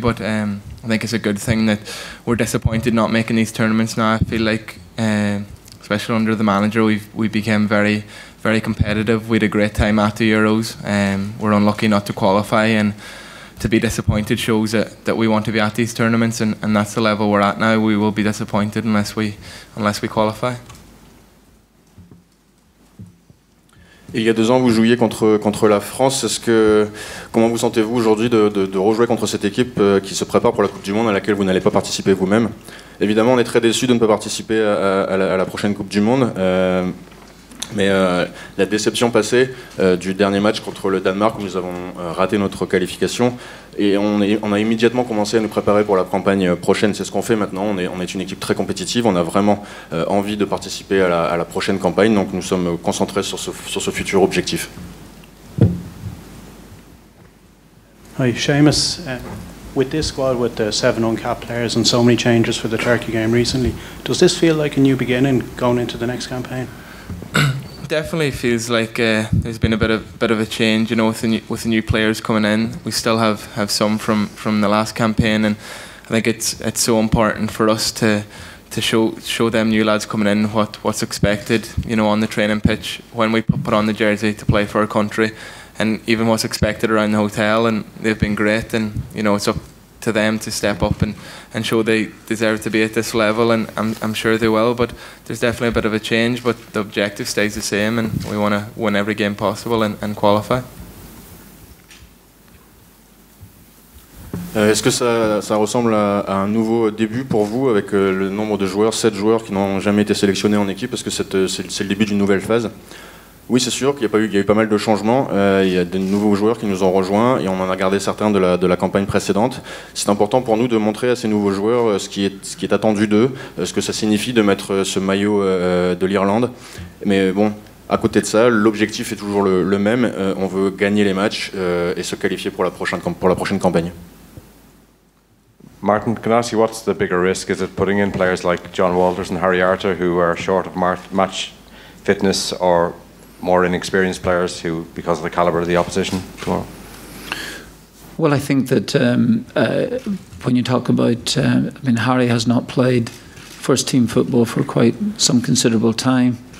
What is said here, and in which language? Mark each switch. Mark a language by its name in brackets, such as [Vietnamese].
[English] But I think it's a good thing that we're disappointed not making these tournaments now. I feel like, especially under the manager, we became very, very competitive. We had a great time at the Euros. We're unlucky not to qualify, and to be disappointed shows that we want to be at these tournaments, and that's the level we're at now. We will be disappointed unless we qualify. [French] Il y a 2 ans, vous jouiez contre la France. Comment vous sentez-vous aujourd'hui de rejouer contre cette équipe qui se prépare pour la Coupe du Monde à laquelle vous n'allez pas participer vous-même? Évidemment, on est très déçus de ne pas participer à la prochaine Coupe du Monde. Mais la déception passée du dernier match contre le Danemark, où nous avons raté notre qualification, et on a immédiatement commencé à nous préparer pour la campagne prochaine. C'est ce qu'on fait maintenant. On est une équipe très compétitive. On a vraiment envie de participer à la prochaine campagne. Donc nous sommes concentrés sur ce futur objectif. [English] Hi, Seamus. With this squad, with the 7 uncapped players and so many changes for the Turkey game recently, does this feel like a new beginning going into the next campaign? Definitely feels like there's been a bit of a change, with the new players coming in. We still have some from the last campaign, and I think it's so important for us to show them new lads coming in what's expected, on the training pitch when we put on the jersey to play for our country, and even what's expected around the hotel. And they've been great, and it's up to them to step up and show they deserve to be at this level, and I'm sure they will. But there's definitely a bit of a change, but the objective stays the same, and we want to win every game possible and qualify. [French] Est-ce que ça ressemble à un nouveau début pour vous avec le nombre de joueurs, 7 joueurs qui n'ont jamais été sélectionnés en équipe? Est-ce que c'est le début d'une nouvelle phase? Oui, c'est sûr qu'il y a eu pas mal de changements. Il y a de nouveaux joueurs qui nous ont rejoints et on en a gardé certains de la campagne précédente. C'est important pour nous de montrer à ces nouveaux joueurs ce qui est attendu d'eux, ce que ça signifie de mettre ce maillot de l'Irlande. Mais bon, à côté de ça, l'objectif est toujours le même. On veut gagner les matchs et se qualifier pour la prochaine campagne. [English] Martin, can I ask you, what's the bigger risk? Is it putting in players like John Walters and Harry Arter who are short of match fitness, or more inexperienced players who, because of the calibre of the opposition tomorrow? Well, I think that when you talk about, Harry has not played first team football for quite some considerable time.